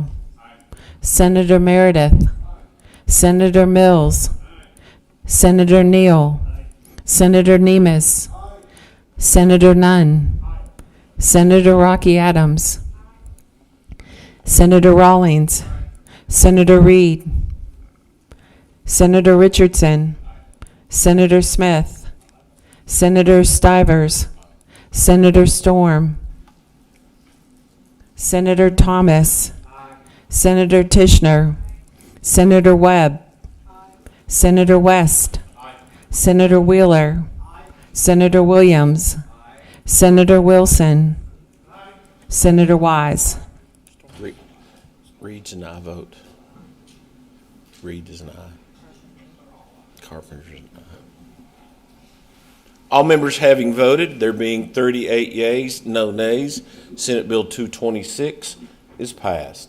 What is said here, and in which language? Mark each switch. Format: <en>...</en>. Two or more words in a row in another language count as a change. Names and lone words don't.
<en>Senator Meredith, Senator Mills, Senator Neal, Senator Nemes, Senator Nunn, Senator Rocky Adams, Senator Rawlings, Senator Reed, Senator Richardson, Senator Smith, Senator Stivers, Senator Storm, Senator Thomas, Senator Tishner, Senator Webb, Senator West, Senator Wheeler, Senator Williams, Senator Wilson, Senator Wise. Reed's an aye vote. Reed is an aye. Carpenter's an aye. All members having voted, there being 38 yeas, no nays, Senate Bill 226 is passed.</en>